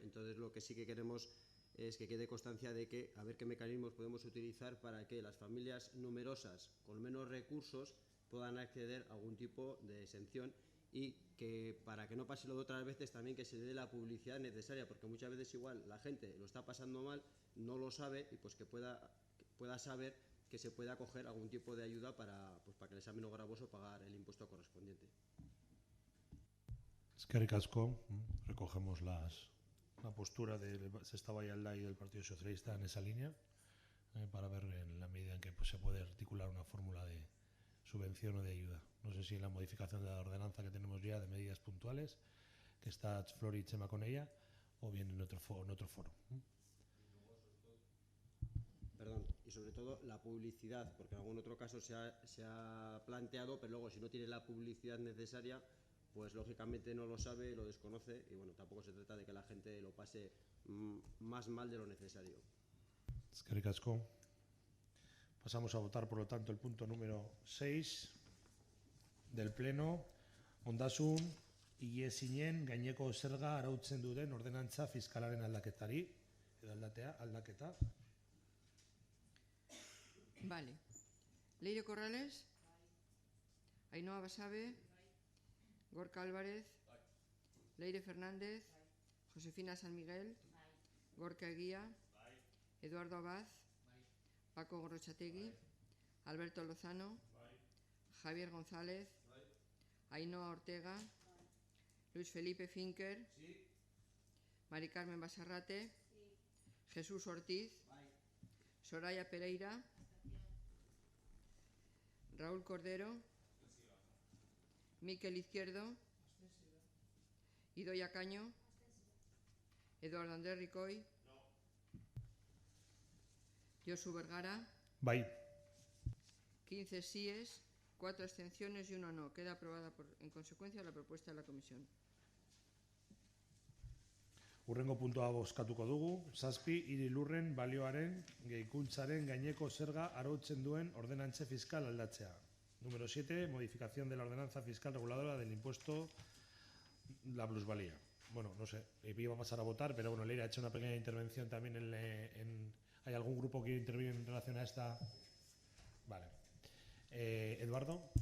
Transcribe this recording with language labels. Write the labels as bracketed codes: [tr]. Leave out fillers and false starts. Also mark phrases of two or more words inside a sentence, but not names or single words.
[es] Entonces lo que sí que queremos es que quede constancia de que a ver qué mecanismos podemos utilizar para que las familias numerosas con menos recursos puedan acceder a algún tipo de exención, y que para que no pase lo de otras veces también que se dé la publicidad necesaria, porque muchas veces igual la gente lo está pasando mal, no lo sabe, y pues que pueda saber que se pueda acoger algún tipo de ayuda para que les sea menos gravoso pagar el impuesto correspondiente. [eu] Eskerrik asko. [es] Recogemos la postura del Sestao Alda y del Partido Socialista en esa línea, para ver en la medida en que pues, se puede articular una fórmula de subvención o de ayuda. No sé si en la modificación de la ordenanza que tenemos ya de medidas puntuales, que está Flori y Chema con ella, o bien en otro foro. Perdón, y sobre todo la publicidad, porque en algún otro caso se ha planteado, pero luego si no tiene la publicidad necesaria, pues lógicamente no lo sabe, lo desconoce, y bueno, tampoco se trata de que la gente lo pase más mal de lo necesario. [eu] Eskerrik asko. [es] Pasamos a votar, por lo tanto, el punto número 6 del Pleno. [eu] Ondasun higiezinen gaineko zerga arautzen duten ordenantza fiskalaren aldaketari, edo aldaketa. [es] Vale. Leire Corrales. Ainhoa Basabe. Gorka Álvarez. Leire Fernández. Josefina San Miguel. Gorka Eguía. Eduardo Abad. Paco Gorrochategui. Alberto Lozano. Javier González. Ainhoa Ortega. Luis Felipe Finker. Mari Carmen Basarrate. Jesús Ortiz. Soraya Pereira, Raúl Cordero, Miquel Izquierdo, Idoia Caño, Eduardo Andrés Ricoy, Josu Vergara. [eu] Bai. [es] 15 síes, 4 abstenciones y 1 no. Queda aprobada en consecuencia la propuesta de la comisión. [eu] Hurrengo puntua bozkatuko dugu, 7 hiri lurren balioaren gehikuntzaren gaineko zerga arautzen duen ordenantza fiskal aldatzea. [es] Número 7, modificación de la ordenanza fiscal reguladora del impuesto la plusvalía. Bueno, no sé, iba a pasar a votar, pero bueno, Leire ha hecho una pequeña intervención también ¿hay algún grupo que quiere intervenir en relación a esta? Vale. Eduardo.